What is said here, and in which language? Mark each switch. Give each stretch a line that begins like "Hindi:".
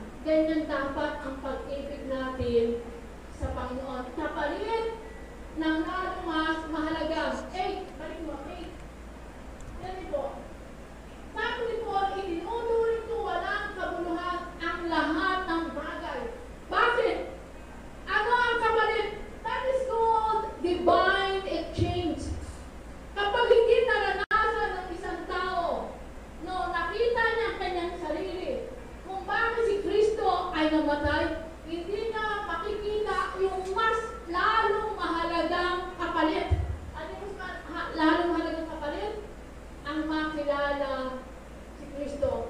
Filipino: Ganyan dapat ang pag-ibig natin sa Panginoon. Kapalit ng lalong mas mahalaga. 8. Balik mo, 8. Yan po. Sabi ni Paul, itinuturing ko walang kabuluhan ang lahat ng bagay. Bakit? Ano ang kapalit?
English: That is called divine exchange.
Filipino: Kapag hindi naranasan ng isang tao, no, nakita niya ang kanyang sarili, kung bakit si Kristo ay namatay, hindi niya makikita yung mas lalong mahalagang kapalit. Ano yung mas lalong mahalagang kapalit? Ang makilala si Kristo.